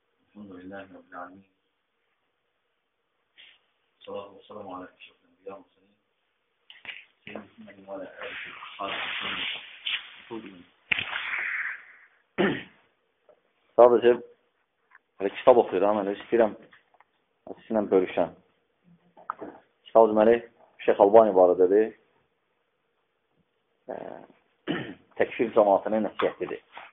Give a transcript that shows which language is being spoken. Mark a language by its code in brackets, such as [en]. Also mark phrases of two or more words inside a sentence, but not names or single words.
[ar] الحمد لله رب العالمين. صلاة وسلام على أشرف الأنبياء والمرسلين. سيدنا وعلى آله [az] Sadəcə kitab oxuyuram, istəyirəm sizinlə bölüşəm. Kitab deməli Şeyx Albani barədədir. Təkfir cəmaatının nəsihətidir.